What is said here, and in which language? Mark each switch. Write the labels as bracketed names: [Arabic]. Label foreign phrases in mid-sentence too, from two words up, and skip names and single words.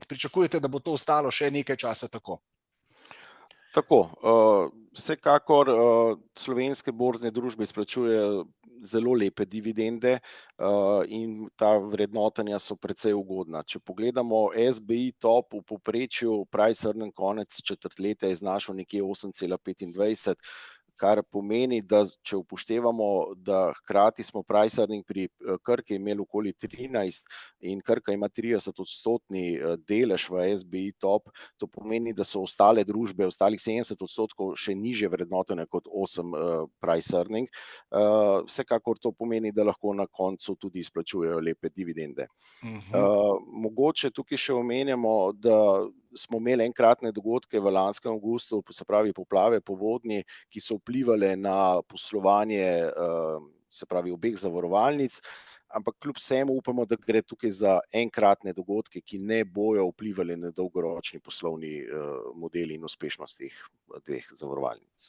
[Slovenian] Pričakujete, da bo to ostalo še nekaj časa tako? Tako, vsekakor slovenske borzne družbe izplačujejo zelo lepe dividende in ta vrednotenja so precej ugodna. Če pogledamo SBI top v povprečju, [English] price earning [Slovenian] konec četrtletja je znašel nekje 8,25, kar pomeni, da če upoštevamo, da hkrati smo [English] price earning [Slovenian] pri Krki imeli okoli 13 in Krka ima 30% delež v SBI top, to pomeni, da so ostale družbe, ostalih 70% še nižje vrednotene kot 8 [English] price earning. [Slovenian] Vsekakor to pomeni, da lahko na koncu tudi izplačujejo lepe dividende. Mogoče tukaj še omenjamo, da smo imeli enkratne dogodke v lanskem avgustu, se pravi poplave, povodnji, ki so vplivali na poslovanje se pravi obeh zavarovalnic, ampak kljub vsemu upamo, da gre tukaj za enkratne dogodke, ki ne bojo vplivali na dolgoročni poslovni model in uspešnost teh dveh zavarovalnic.